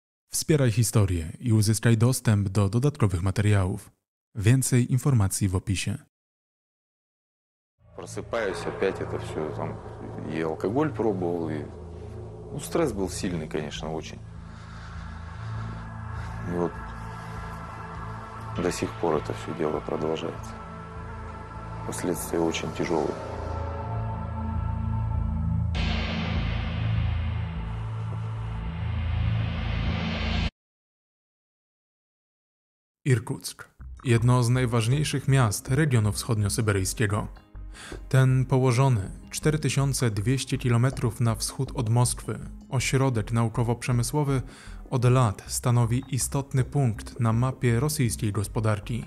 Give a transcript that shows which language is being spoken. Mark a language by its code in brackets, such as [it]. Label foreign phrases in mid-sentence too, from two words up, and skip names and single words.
[pl] Wspieraj historię i uzyskaj dostęp do dodatkowych materiałów. Więcej informacji w opisie. [ru] Просыпаюсь, опять это все, там, и алкоголь пробовал, и... Ну, стресс был сильный, конечно, очень. И вот до сих пор это все дело продолжается. Последствия очень тяжелые. [pl] Irkuck. Jedno z najważniejszych miast regionu wschodniosyberyjskiego. Ten położony 4200 km na wschód od Moskwy, ośrodek naukowo-przemysłowy od lat stanowi istotny punkt na mapie rosyjskiej gospodarki.